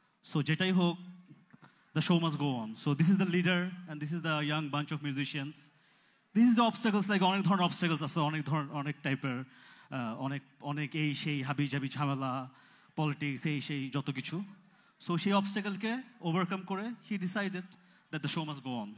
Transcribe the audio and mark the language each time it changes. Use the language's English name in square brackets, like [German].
[English] so [Bangla] যেটাই হোক, [English] the show must go on. So this is the leader and this is the young bunch of musicians. This is the obstacles, like [Bangla] অনেক ধরনের obstacles আছে, অনেক টাইপের, অনেক এই সেই হাবি জাবি ঝামেলা, পলিটিক্স, এই সেই যত কিছু। সো সেই অবস্টাকলকে ওভারকাম করে [English] he decided that the show must go on.